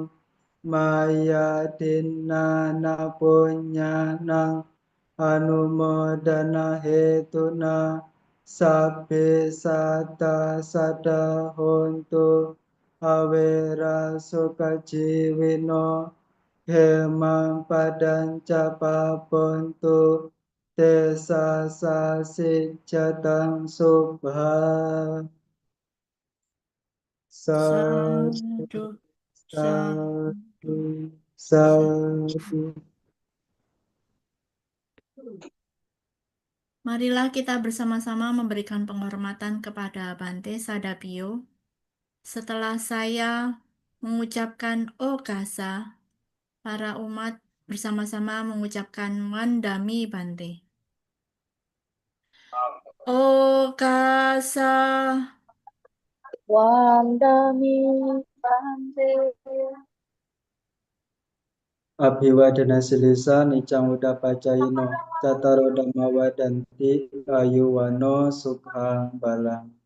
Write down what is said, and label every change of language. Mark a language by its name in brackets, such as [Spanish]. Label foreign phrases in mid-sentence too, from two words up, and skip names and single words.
[Pali] maya dinana punyanang anumodana hetuna sabbe sata sada hontu awera sukajiwino hemang padanca papontu desa sasi jatang subha Sadu, sadu sadu, sadu sadu. sadu. [Indonesian] Marilah kita bersama-sama memberikan penghormatan kepada Bante Sadapio. Setelah saya mengucapkan Okasa, para umat bersama-sama mengucapkan [Pali] Mandami Bante. Okasa. Wandami Bante. Abhiwadana silisa nicang udapacayino cataro dhamma wadanti ayuwano sukhang balang.